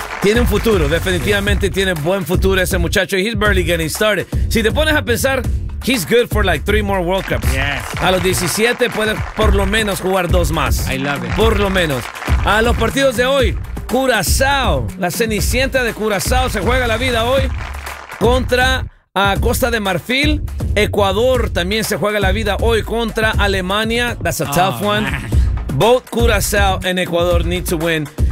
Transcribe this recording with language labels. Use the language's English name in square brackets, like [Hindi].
[Spanish] Tiene un futuro, definitivamente tiene buen futuro ese muchacho. [English] He's barely getting started. [Spanish] Si te pones a pensar, [English] he's good for like 3 more World Cups. Yes. [Spanish] A los 17 puede por lo menos jugar 2 más. [English] I love it. [Spanish] Por lo menos. A los partidos de hoy... Curazao, la Cenicienta de Curazao se juega la vida hoy contra a Costa de Marfil. Ecuador también se juega la vida hoy contra Alemania. [English] That's a tough one. Man. Both Curazao and Ecuador need to win.